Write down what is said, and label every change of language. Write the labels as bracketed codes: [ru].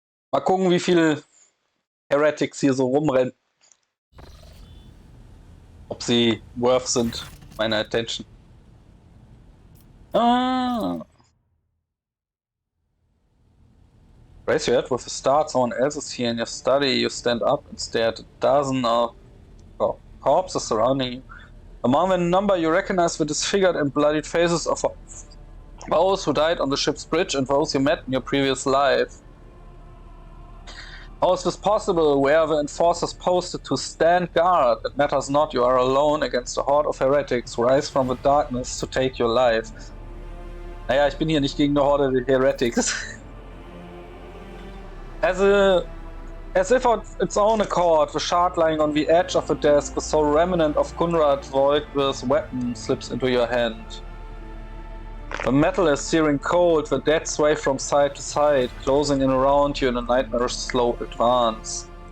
[de] Mal gucken, wie viele Heretics hier so rumrennen. Ob sie worth sind, meine Attention. Ah. [en] Raise your head with a start, someone else is here in your study. You stand up and stare at a dozen of corpses surrounding you. Among the number, you recognize the disfigured and bloodied faces of those who died on the ship's bridge and those you met in your previous life. How is this possible? Where are the enforcers posted to stand guard? It matters not, you are alone against a horde of heretics. Rise from the darkness to take your life. [de] Naja, ich bin hier nicht gegen eine Horde der Heretics. [en] As if on its own accord, the shard lying on the edge of the desk, the sole remnant of Kunrad Voigt's weapon, slips into your hand. The metal is searing cold, the dead sway from side to side, closing in around you in a nightmarish slow advance.